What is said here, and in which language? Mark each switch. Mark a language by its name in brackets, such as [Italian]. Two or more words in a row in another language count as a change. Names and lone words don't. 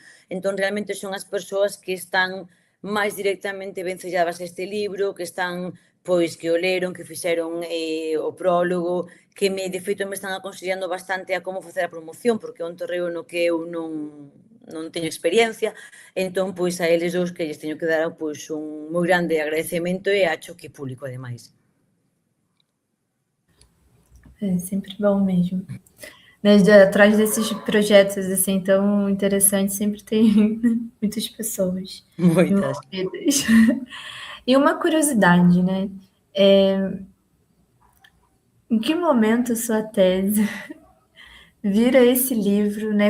[Galician] Entón, realmente son as persoas que están máis directamente vencelladas a este libro, que están, pois, que o leron, que fixeron o prólogo, que de feito me están aconsellando bastante a como facer a promoción, porque é un terreo no que eu non teño experiencia, entón, pois, a eles dous que lles teño que dar, pois, un moi grande agradecemento e acho que público, ademais. [Portuguese] É sempre bom mesmo. Né, atrás desses projetos assim tão interessantes sempre tem muitas pessoas [Galician] Moitas. [Portuguese] envolvidas. E uma curiosidade, né? Em que momento sua tese vira esse livro, né?